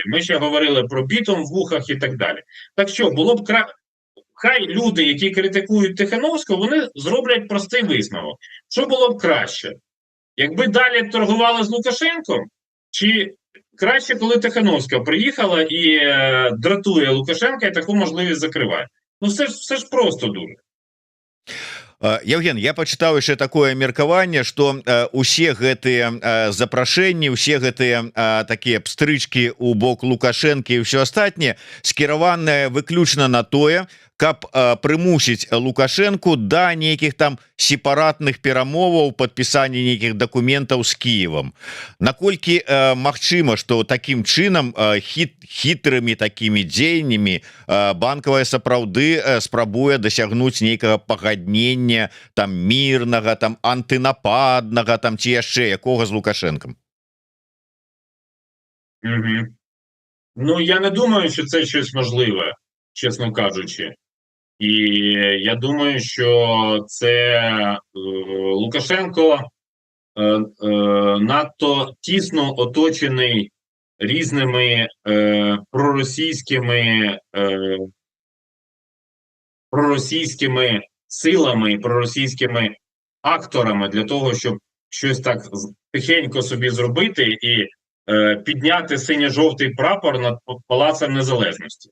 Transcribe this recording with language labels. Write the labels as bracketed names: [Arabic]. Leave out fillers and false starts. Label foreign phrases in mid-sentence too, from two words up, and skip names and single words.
[Ukrainian] Ми ще говорили про бітум в вухах і так далі. Так що, було б хай люди, які критикують Тихановського, вони зроблять простий висновок. Що було б краще? Якби далі торгували з Лукашенком, чи краще, коли Тихановська приїхала і дратує Лукашенка і таку можливість закриває? Ну, все ж просто дуже. [Belarusian] Евген, я пачытаў яшчэ такое меркаванне, што усе гэтыя запрашэнні, усе гэтыя такія пстрычкі ў бок Лукашэнкі і ўсё астатняе скіраванае выключна на тое, каб прымусіць Лукашэнку да нейкіх там сепаратных перамоваў, падпісання нейкіх дакументаў з Кіевам. Наколькі магчыма, што такім чынам хітрымі такімі дзеяннямі банкавая сапраўды спрабуе дасягнуць нейкага пагаднення там мірнага, там антынападнага, там ці яшчэ якога з Лукашэнкам? [Ukrainian] Ну, я не думаю, що це щось можливе, чесно кажучи. І я думаю, що це Лукашенко надто тісно оточений різними проросійськими силами, проросійськими акторами для того, щоб щось так тихенько собі зробити і підняти синьо-жовтий прапор над Палацем Незалежності.